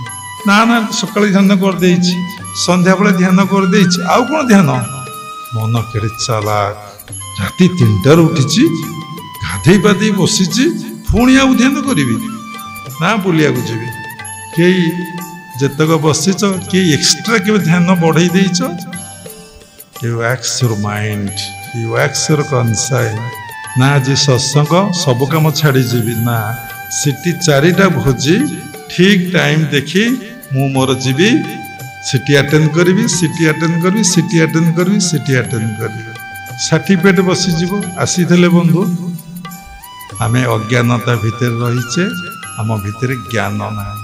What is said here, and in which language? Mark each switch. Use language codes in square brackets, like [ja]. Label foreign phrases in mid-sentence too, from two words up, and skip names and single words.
[or] ନା ନା, ସକାଳେ ଧ୍ୟାନ କରିଦେଇଛି, ସନ୍ଧ୍ୟାବେଳେ ଧ୍ୟାନ କରିଦେଇଛି, ଆଉ କ'ଣ ଧ୍ୟାନ? ମନ କେଡ଼େ ଚାଲାକ। ରାତି 3ଟାରୁ ଉଠିଛି, ଗାଧେଇ ପାଧେଇ ବସିଛି, ପୁଣି ଆଉ ଧ୍ୟାନ କରିବି ନା ବୁଲିବାକୁ ଯିବି? କେହି ଯେତକ ବସିଛ, କେହି ଏକ୍ସଟ୍ରା କେବେ ଧ୍ୟାନ ବଢ଼େଇ ଦେଇଛ? [en] You wax your mind, you wax your conscience। [or] ନା ଆଜି ସତ୍ସଙ୍ଗ, ସବୁ କାମ ଛାଡ଼ିଯିବି ନା, ସେଠି 4ଟା ଭୋଜି ଠିକ୍ ଟାଇମ୍ ଦେଖି ମୁଁ ମୋର ଯିବି, ସେଠି ଆଟେଣ୍ଡ କରିବି, ସେଠି ଆଟେଣ୍ଡ କରିବି, ସେଠି ଆଟେଣ୍ଡ କରିବି, ସେଠି ଆଟେଣ୍ଡ କରିବି। ସାର୍ଟିଫିକେଟ୍ ବସିଯିବ। ଆସିଥିଲେ ବନ୍ଧୁ, ଆମେ ଅଜ୍ଞାନତା ଭିତରେ ରହିଛେ, ଆମ ଭିତରେ ଜ୍ଞାନ ନାହିଁ।